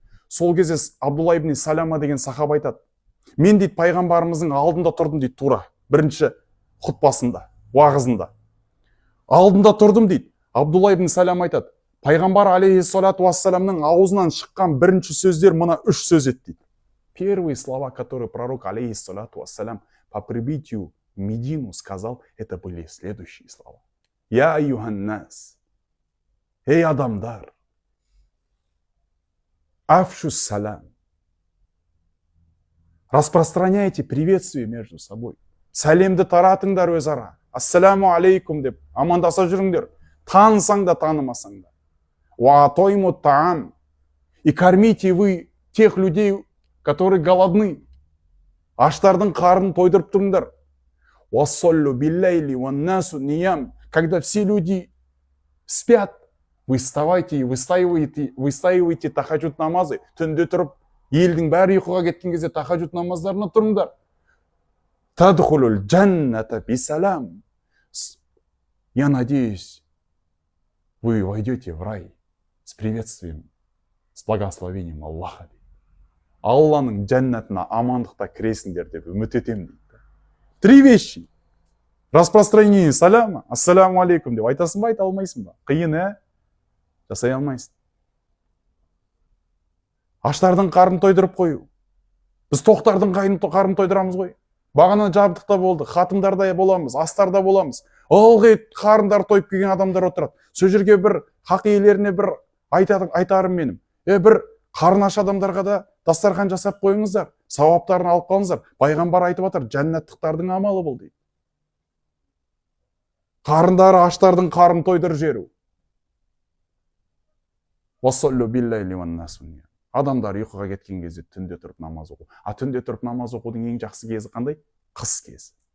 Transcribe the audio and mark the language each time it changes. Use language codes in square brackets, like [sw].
[kk] Сол кезде Абдулла ибн Салама деген сахаба айтады. Мен дейді пайғамбарымыздың алдында тұрдым дейді тура. Бірінші хұтпасында, уағызында. Алдында тұрдым дейді. Абдулла ибн Салама айтады. Пайғамбар алейхиссалату вассаламның аузынан шыққан бірінші сөздер мына 3 сөз еді дейді. [ru] Первые слова, которые пророк алейхиссалату вассалам по прибытию в Медину сказал, это были следующие слова. [ar] Я айюханнас. [kk] Эй, адамдар. [ar] Афшу салам. [ru] Распространяйте приветствие между собой. [kk] Сәлемді таратыңдар өзара. Ассаламу алейкум деп амандаса жүріңдер. Танысаң да, танымасаң да. [ar] Ва тойму таам. [ru] И кормите вы тех людей, которые голодны. [kk] Аштардың қарнын тойдырып тұрыңдар. [ar] Вассаллю биллайли ваннасу ниям. [ru] Когда все люди спят, вы вставайте и выстаивайте тахаджуд намазы. [kk] Түнде тұрып, елдің бәрі ұйқыға кеткен кезде тахаджуд намаздарына тұрыңдар. [ar] Тадхулул джанната бисалам. [ru] Я надеюсь, вы войдете в рай с приветствием, с благословением Аллаха. [kk] Алланың джаннатына амандықта кіресіңдер деп үміт етемін дейді. [ru] 3 вещи. Распространение салама, [kk] ассаламу алейкум деп айтасың ба, айта алмайсың ба? Қиын, жасай алмайсың. Аштардың қарнын тойдырып қою. Біз тоқтардың қарнын тойдырамыз ғой. Бағана жабдықта болды, хатымдарда боламыз, астарда боламыз. Ылғи қарындар тойып келген адамдар отырады. Сол жерге бір хақ иелеріне бір айтарым менің. Бір қарны аш адамдарға да дастархан жасап қойыңыздар, сауаптарын алып қалыңыздар. Пайғамбар айтып отыр, жәннаттықтардың амалы бұл дейді. Қарындары аштардың қарнын тойдырып жіберу. [ar] Вассаллю биллайли ваннасу ниям. [kk] Адамдар ұйқыға кеткен кезде түнде тұрып намаз оқу. Түнде тұрып намаз оқудың ең жақсы кезі қандай? Қыс кезі.